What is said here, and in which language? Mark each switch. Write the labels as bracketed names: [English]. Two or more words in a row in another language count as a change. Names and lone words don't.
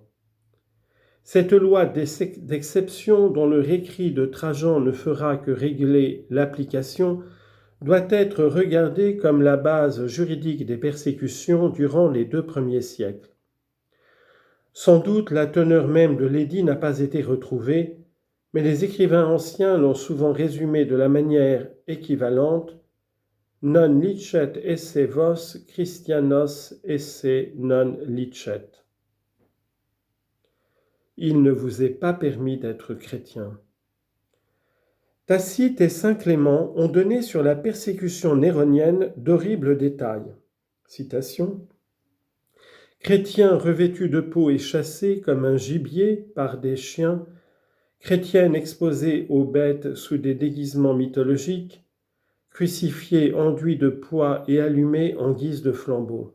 [French] Cette loi d'exception dont le récrit de Trajan ne fera que régler l'application doit être regardée comme la base juridique des persécutions durant les 2 premiers siècles. Sans doute la teneur même de l'édit n'a pas été retrouvée, mais les écrivains anciens l'ont souvent résumé de la manière équivalente [Latin] non licet esse vos Christianos esse non licet. [French] Il ne vous est pas permis d'être chrétien. Tacite et saint Clément ont donné sur la persécution néronienne d'horribles détails. Citation. Chrétiens revêtus de peau et chassés comme un gibier par des chiens, chrétiennes exposées aux bêtes sous des déguisements mythologiques, crucifiés enduits de pois et allumés en guise de flambeau.